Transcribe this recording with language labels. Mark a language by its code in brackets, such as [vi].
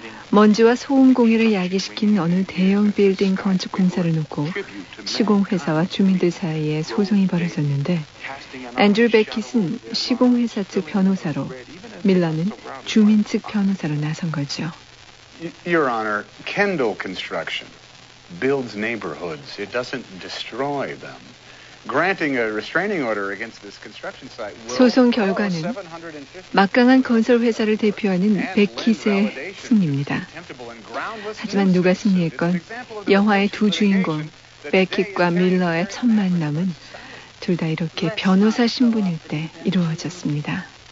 [ko] 먼지와 소음 공해를 야기시킨 어느 대형 빌딩 건축 공사를 놓고 시공회사와 주민들 사이에 소송이 벌어졌는데 앤드류 베킷은 시공회사 측 변호사로 밀러는 주민 측 변호사로 나선 거죠. [en] Your Honor, Kendall Construction builds neighborhoods. It doesn't destroy them. Granting a restraining order against this construction site will... [ko] 소송 결과는 막강한 건설 회사를 대표하는 베키스의 승리입니다. 하지만 누가 승리했건 영화의 두 주인공 베킷과 밀러의 첫 만남은 둘 다 이렇게 변호사 신분일 때 이루어졌습니다.